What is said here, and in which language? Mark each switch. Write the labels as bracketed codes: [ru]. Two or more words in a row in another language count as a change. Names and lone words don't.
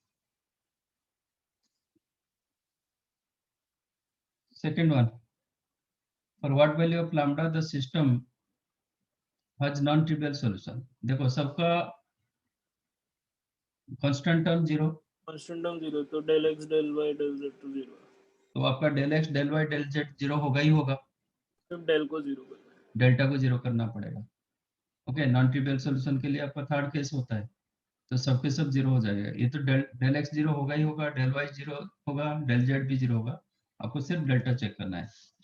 [en] second one, for what value of lambda the system has non trivial solution. [hi] देखो सबका [en] constant term [hi] 0, [en] Constant term 0, तो del x del y del z to 0, [hi] तो आपका [en] del x del y del z [hi] 0 होगा ही होगा, सिर्फ del को 0 करना है। डेल्टा को 0 करना पड़ेगा। ओके, [en] non trivial solution [hi] के लिए आपका [en] third case [hi] होता है, तो सबके सब 0 हो जाएगा। ये तो [en] del x [hi] 0 होगा ही होगा, [en] del y [hi] 0 होगा, [en] del z [hi] भी 0 होगा, आपको सिर्फ [en] delta check [hi] करना है।